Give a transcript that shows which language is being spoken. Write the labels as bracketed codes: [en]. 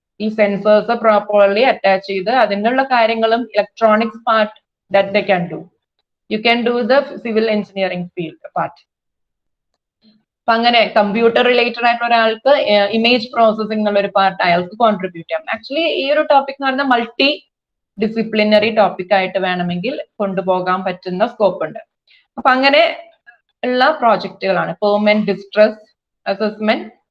[ml] ഈ sensors properly attach ചെയ്ത് അതിനുള്ള കാര്യങ്ങളും electronics part [en] that they can do. You can do the civil engineering field part. [ml] അപ്പൊ അങ്ങനെ കമ്പ്യൂട്ടർ റിലേറ്റഡ് ആയിട്ടുള്ള ഒരാൾക്ക് ഇമേജ് പ്രോസസ്സിംഗ് എന്നുള്ള ഒരു പാർട്ട് അയാൾക്ക് കോൺട്രിബ്യൂട്ട് ചെയ്യാം. ആക്ച്വലി ഈ ഒരു ടോപ്പിക് എന്ന് പറയുന്നത് മൾട്ടി ഡിസിപ്ലിനറി ടോപ്പിക് ആയിട്ട് വേണമെങ്കിൽ കൊണ്ടുപോകാൻ പറ്റുന്ന സ്കോപ്പ് ഉണ്ട്. അപ്പൊ അങ്ങനെ ഉള്ള പ്രോജക്റ്റുകളാണ് പെർമനന്റ് ഡിസ്ട്രസ് അസസ്മെന്റ്.